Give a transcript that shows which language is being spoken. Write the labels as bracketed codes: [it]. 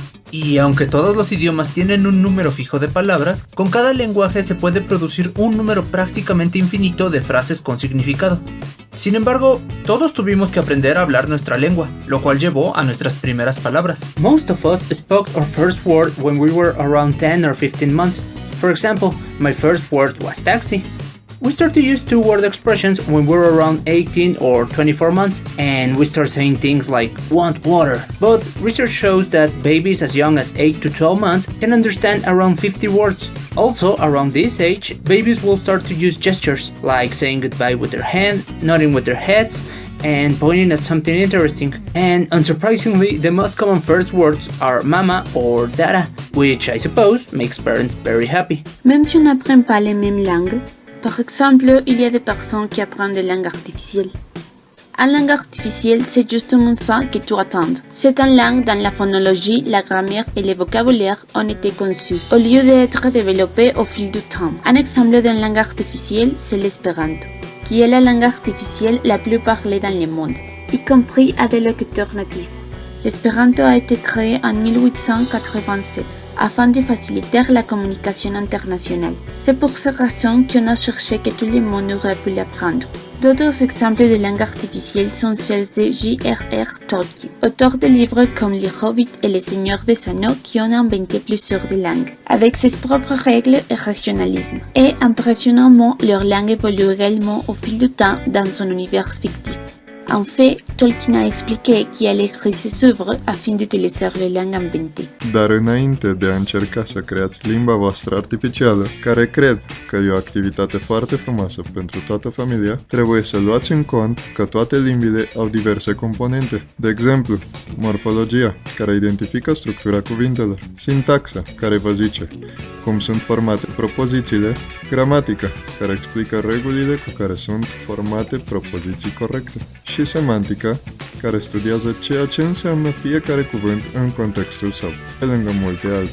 [es] Y aunque todos los idiomas tienen un número fijo de palabras, con cada lenguaje se puede producir un número prácticamente infinito de frases con significado. Sin embargo, todos tuvimos que aprender a hablar nuestra lengua, lo cual llevó a nuestras primeras palabras. [en] Most of us spoke our first word when we were around 10 or 15 months. For example, my first word was taxi. We start to use two-word expressions when we're around 18 or 24 months, and we start saying things like, want water. But research shows that babies as young as 8 to 12 months can understand around 50 words. Also, around this age, babies will start to use gestures, like saying goodbye with their hand, nodding with their heads, and pointing at something interesting. And unsurprisingly, the most common first words are mama or dada, which I suppose makes parents very happy. [fr] Même si on n'apprend pas les mêmes langues, par exemple, il y a des personnes qui apprennent des langues artificielles. En langue artificielle, c'est justement ça que tu attends. C'est une langue dans la phonologie, la grammaire et le vocabulaire ont été conçus, au lieu d'être développés au fil du temps. Un exemple d'une langue artificielle, c'est l'espéranto, qui est la langue artificielle la plus parlée dans le monde, y compris à des locuteurs natifs. L'espéranto a été créé en 1887. Afin de faciliter la communication internationale. C'est pour cette raison qu'on a cherché que tout le monde aurait pu l'apprendre. D'autres exemples de langue artificielle sont celles de J.R.R. Tolkien, auteur de livres comme Les Hobbits et Les Seigneurs des Anneaux qui ont inventé plusieurs de langues, avec ses propres règles et régionalismes. Et impressionnamment, leur langue évolue également au fil du temps dans son univers fictif. En fait, Tolkien a expliqué qu'il a écrit ses œuvres afin d'utiliser les langues inventées. [ro] Dar înainte de a încerca să creați limba voastră artificială, care cred că e o activitate foarte frumoasă pentru toată familia, trebuie să luați în cont că toate limbile au diverse componente. De exemplu, morfologia, care identifică structura cuvintelor, sintaxa, care vă zice cum sunt formate propozițiile, gramatica, care explică regulile cu care sunt formate propoziții corecte, și semantica, care studiază ceea ce înseamnă fiecare cuvânt în contextul său. Pe lângă multe altele.